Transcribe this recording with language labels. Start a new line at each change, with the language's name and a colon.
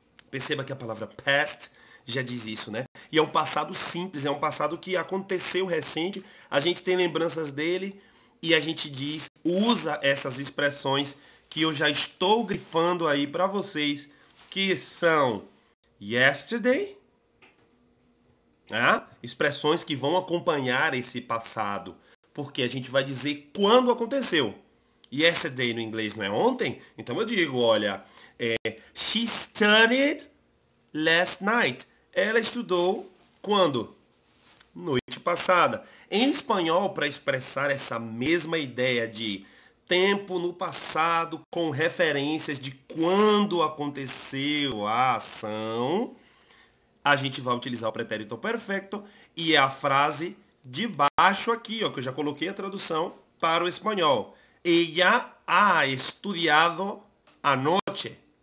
Portuguese: Perceba que a palavra past já diz isso, né? E é um passado simples, é um passado que aconteceu recente, a gente tem lembranças dele e a gente usa essas expressões que eu já estou grifando aí para vocês, que são yesterday, expressões que vão acompanhar esse passado, porque a gente vai dizer quando aconteceu. Yesterday no inglês não é ontem? Então eu digo, olha,
English: she studied last night.
Portuguese: Ela estudou quando? Noite passada. Em espanhol, para expressar essa mesma ideia de tempo no passado com referências de quando aconteceu a ação, a gente vai utilizar o pretérito perfecto e é a frase de baixo aqui, ó, que eu já coloquei a tradução para o espanhol.
Spanish: Ella ha estudiado anoche.